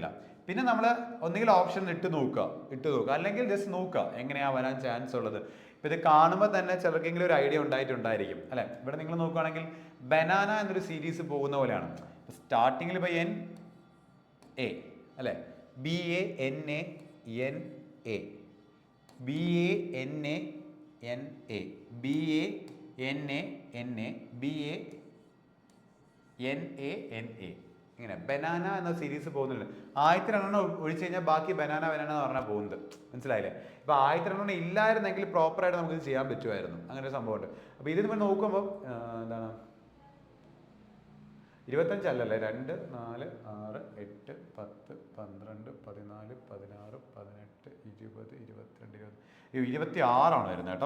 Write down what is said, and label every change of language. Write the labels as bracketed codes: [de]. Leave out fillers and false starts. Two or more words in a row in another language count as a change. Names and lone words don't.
[ml] പിന്നെ നമ്മൾ ഒന്നുകിൽ ഓപ്ഷൻ ഇട്ട് നോക്കുക അല്ലെങ്കിൽ ജസ്റ്റ് നോക്കുക എങ്ങനെയാണ് വരാൻ ചാൻസ് ഉള്ളത്. ഇപ്പോൾ ഇത് കാണുമ്പോൾ തന്നെ ചിലർക്കെങ്കിലും ഒരു ഐഡിയ ഉണ്ടായിട്ടുണ്ടായിരിക്കും അല്ലേ. ഇവിടെ നിങ്ങൾ നോക്കുകയാണെങ്കിൽ ബനാന എന്നൊരു സീരീസ് പോകുന്ന പോലെയാണ്. സ്റ്റാർട്ടിങ്ങിൽ ഇപ്പോൾ NA അല്ലേ, BANA NA BANA NA, BA, NA, NA, BA, NA, NA. ഇങ്ങനെ ബനാന എന്ന സീരീസ് പോകുന്നുണ്ട്. 1000 ഒഴിച്ചു കഴിഞ്ഞാൽ ബാക്കി [en] banana banana [ml] എന്ന് പറഞ്ഞാൽ പോകുന്നത്. മനസ്സിലായില്ലേ? ഇപ്പൊ 1000 ഇല്ലായിരുന്നെങ്കിൽ പ്രോപ്പറായിട്ട് നമുക്ക് ചെയ്യാൻ പറ്റുമായിരുന്നു. അങ്ങനെ ഒരു സംഭവമുണ്ട്. അപ്പൊ ഇത് നമ്മൾ നോക്കുമ്പോൾ എന്താണ് 25 അല്ലല്ലേ, 2, 4, 6, 8, 10, 12, 14, 16, 18, 20, 22, 26 വരുന്നത് കേട്ടോ.